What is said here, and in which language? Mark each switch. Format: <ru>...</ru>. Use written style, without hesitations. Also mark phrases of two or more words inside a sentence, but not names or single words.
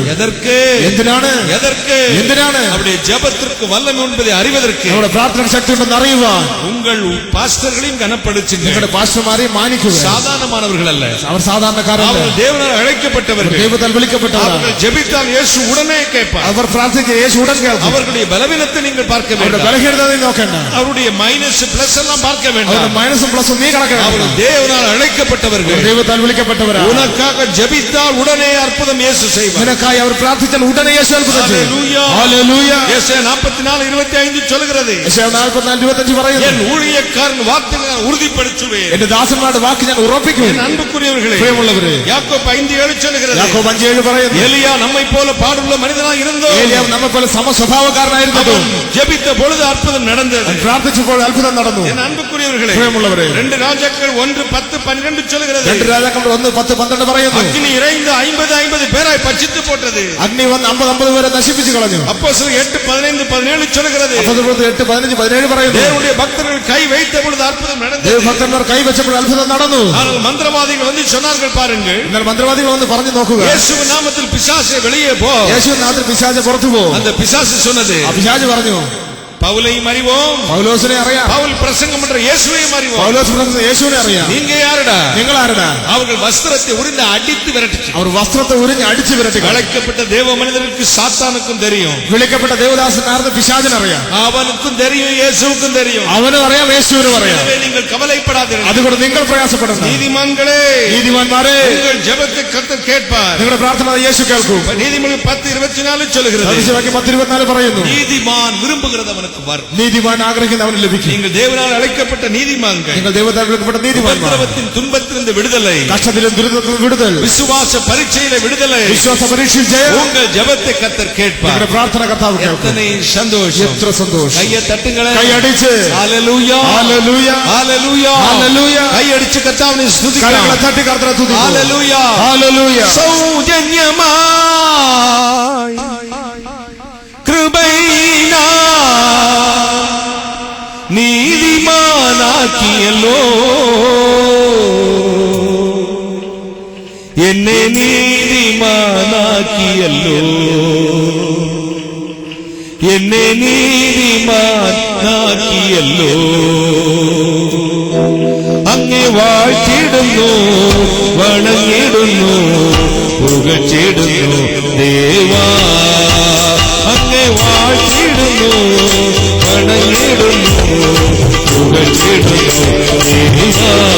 <ta>எதற்கு?</ta> <ml>എന്തിനാണ്?</ml> <ta>எதற்கு?</ta> <ml>എന്തിനാണ്?</ml> <ta>அவருடைய ஜெபத்திற்கு வல்லமை என்பதை அறிவதற்கு.</ta> <ml>നമ്മുടെ പ്രാർത്ഥനയ്ക്ക് ശക്തി ഉണ്ടെന്ന് അറിയുവാൻ</ml> <ta>உங்கள் பாஸ்டர்களையும் கனப்படுத்துங்கள்.</ta> <ml>നിങ്ങളുടെ പാസ്റ്റർമാരെയും മാനിക്കുക.</ml> <ta>சாதாரணமானவர்கள் அல்ல.</ta> <ml>അവർ സാധാരണക്കാരല്ല.</ml> <ta>அவர்கள் தேவனால் அழைக்கப்பட்டவர்கள்.</ta> <ml>ദൈവത്താൽ വിളിക്കപ്പെട്ടവരാണ്.</ml> <ta>அவர்கள் ஜெபித்தால் இயேசு உடனே கேட்பார்.</ta> <ml>അവർ പ്രാർത്ഥിക്കുക യേശു ഉടൻ കേൾക്കും.</ml> <ta>அவர்களுடைய பலவீனத்தை நீங்கள் பார்க்க</ta> <ml>അവരുടെ</ml> <ta>வேண்டாம்.</ta> <ml>ബലഹീനത നോക്കണ്ട.</ml> <ta>அவருடைய மைனஸ் பிளஸ் எல்லாம் பார்க்க</ta> <ml>അവരുടെ</ml> <ta>வேண்டாம்.</ta> <ml>മൈനസും പ്ലസും നീ കണക്കാക്കണം.</ml> <ta>அவர்கள் தேவனால் அழைக்கப்பட்டவர்கள்.</ta> <ml>ദൈവത്താൽ വിളിക്കപ്പെട്ടവരാണ്.</ml> <ta>உனக்காக ஜெபித்தால் உடனே அற்புதம் இயேசு செய்வார்.</ta> <ml>നിനക്കായി അവർ പ്രാർത്ഥിച്ചാൽ ഉടനെ യേശു അത്ഭുതം ചെയ്യും.</ml> <ta>ஹalleluya.</ta> <ml>ഹല്ലേലൂയ.</ml> <ta>യെശയ്യാ 44:25 சொல்கிறது.</ta> <ml>യെശയ്യാ 44:25 പറയുന്നു,</ml> <ta>என் ஊழியக்காரன் வார்த்தைகளை நான் உறுதிப்படுத்துவேன்.</ta> <ml>എന്റെ ദാസന്മാരുടെ വാക്ക് ഞാൻ ഉറപ്പിക്കും.</ml> <ta>என் அன்புக்குரியவர்களே,</ta> <ml>പ്രിയമുള്ളവരെ,</ml> <ta>யாக்கோபு 5:7 சொல்கிறது.</ta> <ml>യാക്കോബ് 5:7 പറയുന്നു,</ml> <ta>எலியா நம்மை போல பாடுள்ள மனிதனாய் இருந்தோ,</ta> <ml>ഏലിയാവ് നമ്മെ പോലെ സമസ്വഭാവക്കാരനായിരുന്നു.</ml> <ta>ஜெபித்த பொழுது அற்புதம் நடந்தது.</ta> <ml>പ്രാർത്ഥിച്ചപ്പോൾ അത്ഭുതം നടന്നു.</ml> <ta>என் அன்புக்குரியவர்களே,</ta> <ml>പ്രിയമുള്ളവരെ,</ml> <ta>2 രാജാക്കൾ 1:10-12 சொல்கிறது.</ta> <ml>2 രാജാക്കന്മാർ 1:10-12 പറയുന്നു,</ml> <ta>அக்னி இறைந்து 50 பேராய் பட்சித்து போட்டது.</ta> <ml>അഗ്നി വന്ന് 50 പേരെ നശിപ്പിച്ചു കളഞ്ഞു.</ml> <ta>அப்போஸ்தலர் 8:15-17 சொல்கிறது.</ta> <ml>അപ്പോസ്തലർ 8:15-17 പറയുന്നു,</ml> <ta>தேவனுடைய பக்தர்கள் கை வைத்த பொழுது அற்புதம் நடந்தது.</ta> <ml>ദൈവഭക്തന്മാർ കൈ വെച്ചപ്പോൾ അത്ഭുതം നടന്നു.</ml> <ta>ஆனால் மந்திரவாதிகள் வந்து சொன்னார்கள் பாருங்கள்,</ta> <ml>എന്നാൽ മന്ത്രവാദികൾ വന്ന് പറഞ്ഞു നോക്കുക,</ml> <ta>இயேசுவின் நாமத்தில் பிசாசே வெளியே போ.</ta> <ml>യേശുവിൻ നാമത്തിൽ പിശാച് പുറത്തു പോ.</ml> <ta>அந்த பிசாசு சொன்னது,</ta> <ml>ആ പിശാച് പറഞ്ഞു,</ml> <ta>பவுலையும் அறிவோம்,</ta> <ml>പൗലോസിനെ അറിയാം,</ml> <ta>பவுல் பிரசங்கம் பண்ற இயேசுவையும் அறிவோம்.</ta> <ml>പൗലോസ് പ്രസംഗിച്ച യേശുവിനെ അറിയാം.</ml> <ta>நீங்க யாருடா?</ta> <ml>നിങ്ങൾ ആരുടാ?</ml> <ta>அவர்கள் வஸ்திரத்தை உரிந்து அடித்து விரட்டுச்சு.</ta> <ml>അവർ വസ്ത്രത്തെ ഉരിഞ്ഞ് അടിച്ചു വിരട്ടി.</ml> <ta>அழைக்கப்பட்ட தேவ மனிதனுக்கு சாத்தானுக்கும் தெரியும்,</ta> <ml>വിളിക്കപ്പെട്ട ദേവദാസനാർന്ന് പിശാചിനറിയാം,</ml> <ta>அவனுக்கும் தெரியும், இயேசுவுக்கும் தெரியும்.</ta> <ml>അവനും അറിയാം, യേശുവിനും അറിയാം.</ml> <ta>எனவே நீங்கள் கவலைப்படாதீர்கள்.</ta> <ml>അതുകൊണ്ട് നിങ്ങൾ പ്രയാസപ്പെടണം.</ml> <ta>நீதிமான்களே,</ta> <ml>നീതിമാന്മാരെ,</ml> <ta>உங்கள் ஜெபத்தை கர்த்தர் கேட்பார்.</ta> <ml>നിങ്ങളുടെ പ്രാർത്ഥന യേശു കേൾക്കും.</ml> <ta>நீதிமொழி 10:24 சொல்கிறது,</ta> <ml>സദൃശവാക്യം 10:24 പറയുന്നു,</ml> <ta>நீதிமான் விரும்புகிறது அவனுக்கு வரும்.</ta> <ml>നീതിമാൻ ആഗ്രഹിക്കുന്ന അവന് ലഭിക്കും.</ml> <ta>நீங்கள் தேவனால் அழைக்கப்பட்ட நீதிமான்கள்.</ta> <ml>നിങ്ങൾ ദൈവത്താൽ വിളിക്കപ്പെട്ട നീതിമാന്മാർ.</ml> <ta>உபத்திரவத்தின் துன்பத்திலிருந்து விடுதலை,</ta> <ml>കഷ്ടത്തിലും ദുരിതത്തിലും വിടുതൽ,</ml> <ta>விசுவாச பரீட்சையில விடுதலை,</ta> <ml>വിശ്വാസ പരീക്ഷയിൽ ജയം.</ml> <ta>உங்கள் ஜெபத்தை கர்த்தர் கேட்பார்.</ta> <ml>നിങ്ങളുടെ പ്രാർത്ഥന കർത്താവ് കേൾക്കും.</ml> <ta>எத்தனை சந்தோஷம்,</ta> <ml>എത്ര സന്തോഷം.</ml> <ta>கையை தட்டுங்களே,</ta> <ml>കൈ അടിച്ച്</ml> <ta>ஹalleluya,</ta> <ml>ഹല്ലേലൂയ,</ml> <ta>ஹalleluya,</ta> <ml>ഹല്ലേലൂയ.</ml> <ta>கை அடிச்சு கர்த்தாவினை</ta> <ml>കരങ്ങളെ</ml> <ta>ஸ்துதிக்கலாம்.</ta> <ml>തട്ടി കർത്താവിനെ സ്തുതിക്കുക.</ml> <ta>ஹalleluya,</ta> <ml>ഹല്ലേലൂയ. സൗജന്യമായി കൃപയിനാ നീതിമാനാക്കിയല്ലോ, എന്നെ നീതിമാനാക്കിയല്ലോ, എന്നെ നീതിമാനാക്കിയല്ലോ. അങ്ങേ വാഴ്ത്തിടുന്നു, വണങ്ങിടുന്നു, പുകച്ചിടുന്നു ദേവാ. അങ്ങേ വാഴ്ത്തിടുന്നു, വണങ്ങിടുന്നു, പുകച്ചിടുന്നു ദേവാ.</ml>